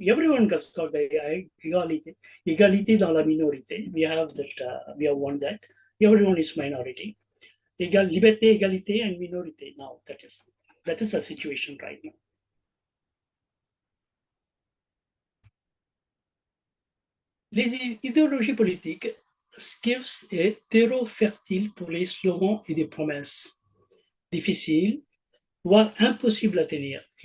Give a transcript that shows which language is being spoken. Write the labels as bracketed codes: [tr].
[en] Everyone got the [fr] égalité dans la minorité. [en] We have that. We have won that. Everyone is minority. [fr] Liberté, égalité, and minorité. [en] Now that is the situation right now. [fr] Les idéologies politiques [en] gives a [fr] terreau fertile pour les slogans et des promesses difficiles, voire impossibles à tenir.